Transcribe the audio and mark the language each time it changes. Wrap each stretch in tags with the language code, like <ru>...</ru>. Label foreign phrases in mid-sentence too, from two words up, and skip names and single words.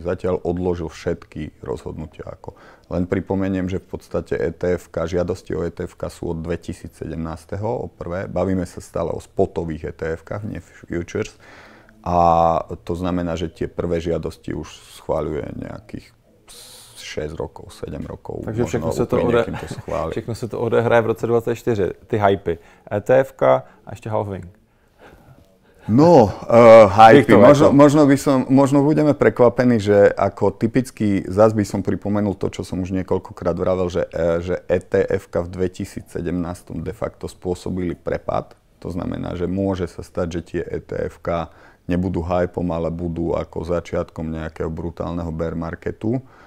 <sk>Zatiaľ odložil všetky rozhodnutia. Len pripomeniem, že v podstate ETF-ka, žiadosti o ETF-ka sú od 2017. o prvé. Bavíme sa stále o spotových ETF-kách, nie futures. A to znamená, že tie prvé žiadosti už schváľuje nejakých 6 rokov, 7 rokov.</sk> <cs>Takže všechno se to odehraje v roce 2024, ty hypy. ETF-ka a ještě halving. No, hypy.</cs> <sk>Možno budeme prekvapení, že ako typicky, zás by som pripomenul to, čo som už niekoľkokrát vravel, že ETF-ka v 2017 de facto spôsobili prepad. To znamená, že môže sa stať, že tie ETF-ka nebudú hypom, ale budú ako začiatkom nejakého brutálneho</sk> <en>bear marketu.</en>